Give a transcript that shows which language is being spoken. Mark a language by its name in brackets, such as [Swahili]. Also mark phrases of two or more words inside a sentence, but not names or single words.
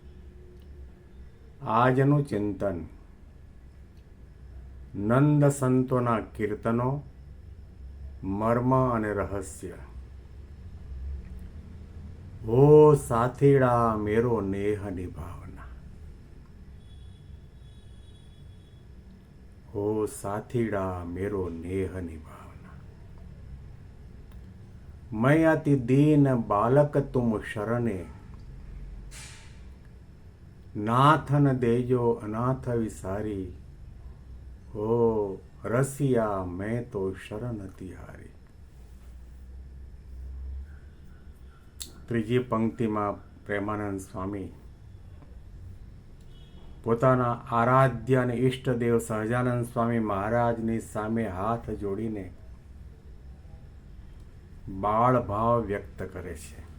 [Gujarati] આજનું ચિંતન નંદ સંતોના કીર્તનો, મર્મ અને રહસ્ય. [Braj] हो साथीडा मेरो नेह निभावना, हो साथीडा मेरो नेह निभावना. मैं अति दीन बालक तुम शरणे, नाथन देजो अनाथ विसारी. हो रसिया मैं तो शरण तिहारी. [Gujarati] ત્રીજી પંક્તિમાં પ્રેમાનંદ સ્વામી પોતાના આરાધ્ય અને ઈષ્ટદેવ સહજાનંદ સ્વામી મહારાજની સામે હાથ જોડીને બાળ ભાવ વ્યક્ત કરે છે.